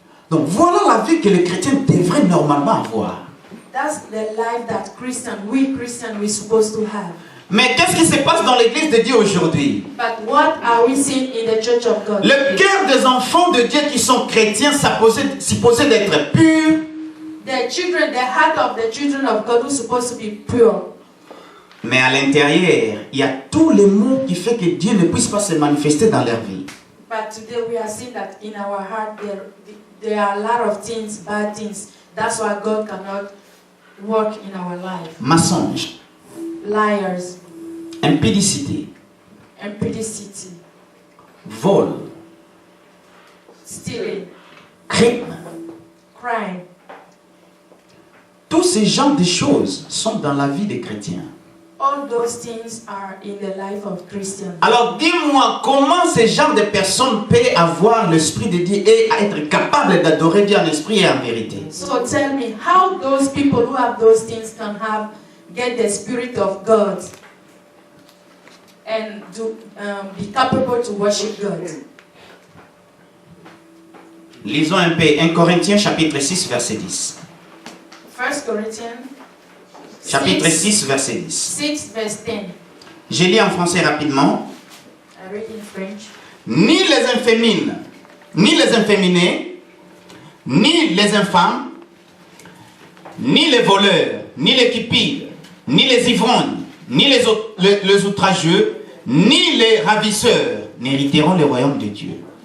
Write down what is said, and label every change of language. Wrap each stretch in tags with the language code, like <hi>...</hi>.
<fr>Donc voilà la vie que les chrétiens devraient normalement avoir.</fr> <en>That's the life that we Christians, we're supposed to have.</en> <fr>Mais qu'est-ce qui se passe dans l'église de Dieu aujourd'hui?</fr> <en>But what are we seeing in the church of God?</en> <fr>Le cœur des enfants de Dieu qui sont chrétiens supposé d'être pur.</fr> <en>The heart of the children of God who's supposed to be pure.</en> <fr>Mais à l'intérieur, il y a tous les maux qui font que Dieu ne puisse pas se manifester dans leur vie.</fr> <en>But today we are seeing that in our heart there are a lot of things, bad things. That's why God cannot work in our life.</en> <fr>Mensonge,</fr> <en>Liars,</en> <fr>impudicité,</fr> <en>impudicity,</en> <fr>vol,</fr> <en>stealing,</en> <fr>crime.</fr> <en>crime.</en> <fr>Tous ces genres de choses sont dans la vie des chrétiens.</fr> <en>All those things are in the life of Christians.</en> <fr>Alors dis-moi, comment ce genre de personnes peut avoir l'Esprit de Dieu et être capable d'adorer Dieu en esprit et en vérité?</fr> <en>So tell me, how those people who have those things can get the Spirit of God? and be capable to worship God.</en> <fr>Lisons un peu 1 Corinthiens chapitre 6 verset 10.</fr> <en>1 Corinthians</en> <fr>Chapitre 6 verset 10.</fr> <en>6 verse 10.</en> <fr>Je lis en français rapidement.</fr> <en>I read in French.</en> <fr>Ni les infémines, ni les inféminés, ni les infâmes, ni les voleurs, ni les cupides, ni les ivrognes, ni les outrageux, ni les ravisseurs n'hériteront le royaume de Dieu.</fr>